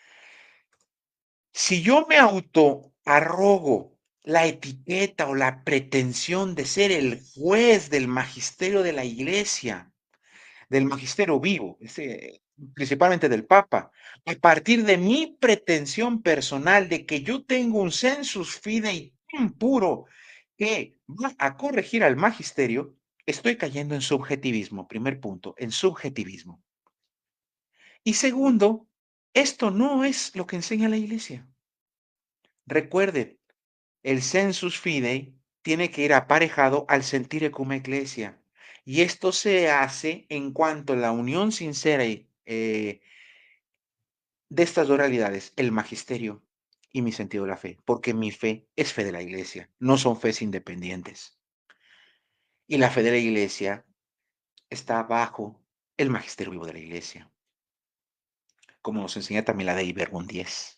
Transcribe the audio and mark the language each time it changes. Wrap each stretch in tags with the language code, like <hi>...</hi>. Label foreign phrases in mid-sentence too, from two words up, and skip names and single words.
<es>Si yo me autoarrogo la etiqueta o la pretensión de ser el juez del magisterio de la iglesia, del magisterio vivo, principalmente del Papa, a partir de mi pretensión personal de que yo tengo un</es> <la>sensus fidei</la> <es>tan puro que va a corregir al magisterio, estoy cayendo en subjetivismo, primer punto, en subjetivismo. Y segundo, esto no es lo que enseña la iglesia. Recuerden, el</es> <la>sensus fidei</la> <es>tiene que ir aparejado al</es> <la>sentire cum ecclesia.</la> <es>Y esto se hace en cuanto a la unión sincera de estas dos realidades, el magisterio y mi sentido de la fe, porque mi fe es fe de la iglesia, no son fes independientes. Y la fe de la iglesia está bajo el magisterio vivo de la iglesia, como nos enseña también la Dei Verbum 10.</es>